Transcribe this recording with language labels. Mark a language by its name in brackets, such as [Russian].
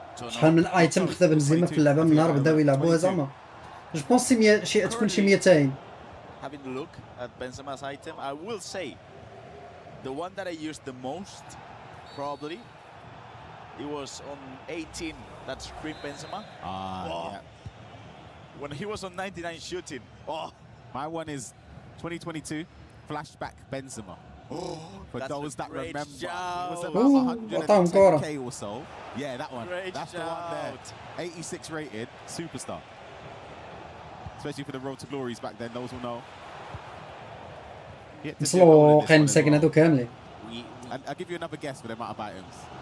[Arabic] شحال من ايتم خذا بنزيما في اللعبه من نهار بداو يلعبوها زعما جو بونس تكون شي 200. [English] Having a look at Benzema's item, I will say the one that I used the most probably it was on 18. That's Scream Benzema. Yeah. When he was on 99 shooting. Oh, my one is 2022 flashback Benzema. For those that remember, it was about 110k or so. Yeah, that one. That's the one there. 86 rated, superstar. Especially for the Road to Glories back then, those will know. [Arabic] وصلوا واقعين مساكن هذو كاملين. [English] I'll give you another guess for the amount of items.